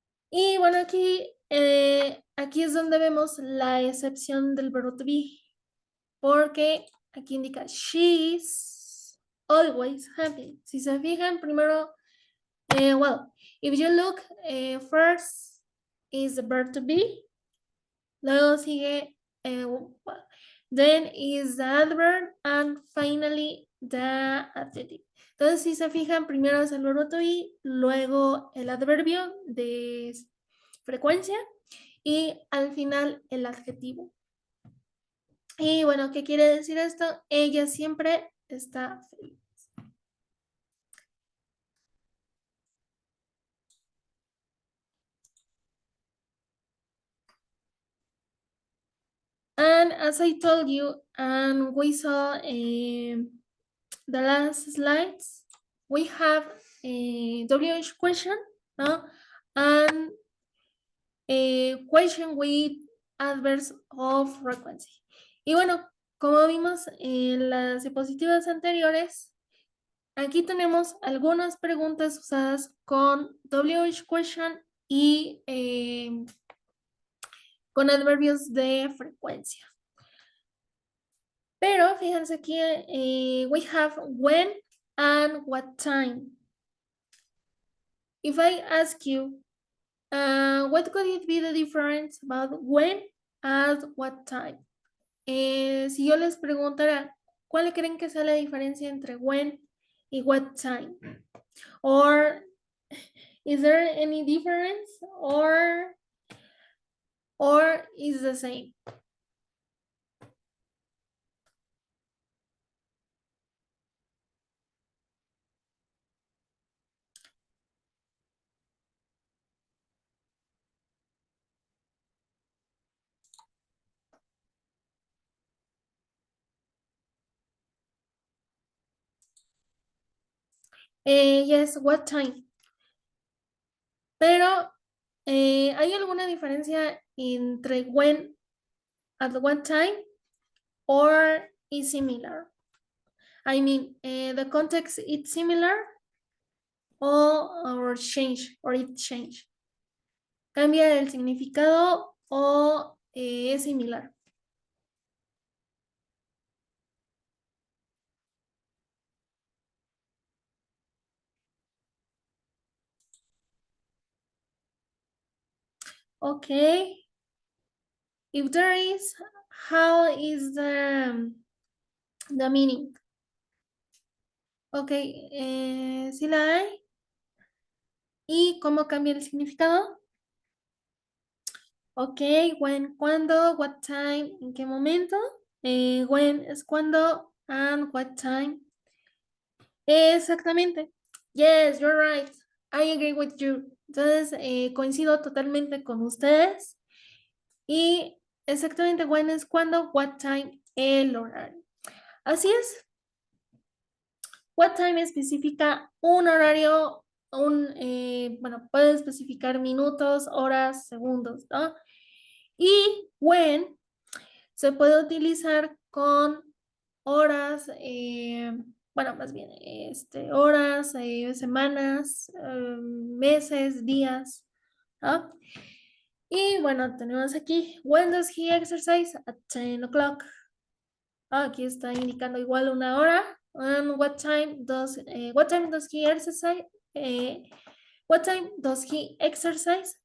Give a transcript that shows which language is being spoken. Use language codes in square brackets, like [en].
[es] Y bueno, aquí es donde vemos la excepción del verbo to be. Porque aquí indica [en] she's always happy. [es] Si se fijan, primero, [en] if you look, first is the verb to be. [es] Luego sigue, [en] then is the adverb, and finally the adjective. [es] Entonces, si se fijan, primero es el verbo to be, luego el adverbio de frecuencia y al final el adjetivo. Y bueno, ¿qué quiere decir esto? Ella siempre está feliz. [en] And as I told you, and we saw the last slides, we have a WH question, ¿no? And a question with adverbs of frequency. [es] Y bueno, como vimos en las diapositivas anteriores, aquí tenemos algunas preguntas usadas con WH question y con adverbios de frecuencia. Pero fíjense aquí, [en] we have when and what time. If I ask you, what could it be the difference about when and what time? [es] si yo les preguntara, ¿cuál creen que sea la diferencia entre when y what time? [en] Or is there any difference or is the same? Yes, what time? [es] Pero ¿hay alguna diferencia entre when at what time [en] or is similar? I mean, the context is similar or it change. [es] ¿Cambia el significado o es similar? [en] Okay. If there is, how is the meaning? [es] Okay, ¿sí la hay? ¿Y cómo cambia el significado? Ok, when, cuándo, what time, en qué momento. [en] When [es] es cuándo, [en] and what time. [es] Exactamente. [en] Yes, you're right. I agree with you. [es] Entonces, coincido totalmente con ustedes. Y exactamente when es cuándo, what time, el horario. Así es. What time especifica un horario, bueno, puede especificar minutos, horas, segundos, ¿no? Y when se puede utilizar con horas, bueno, más bien, horas, semanas, meses, días, ¿no? Y bueno, tenemos aquí, [en] when does he exercise? At 10 o'clock. [es] Aquí está indicando igual una hora. [en] And what time does he exercise? Eh, what time does he exercise?